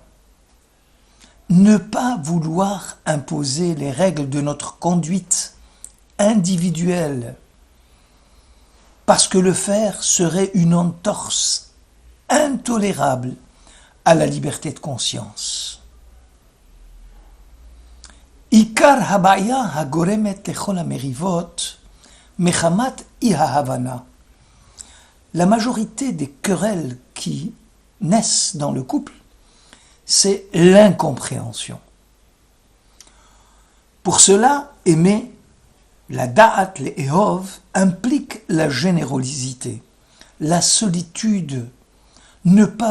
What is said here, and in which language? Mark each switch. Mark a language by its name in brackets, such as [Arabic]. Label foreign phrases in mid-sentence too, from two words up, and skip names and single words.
[French] Ne pas vouloir imposer les règles de notre conduite individuelle, parce que le faire serait une entorse intolérable à la liberté de conscience. [Hebrew] עיקר הבעיה הגורמת לכל המריבות מחמת אי ההבנה. [French] La majorité des querelles qui naissent dans le couple, c'est l'incompréhension. Pour cela, aimer, [Hebrew] לדעת לאהוב, [French] implique la générosité, la solitude, ne pas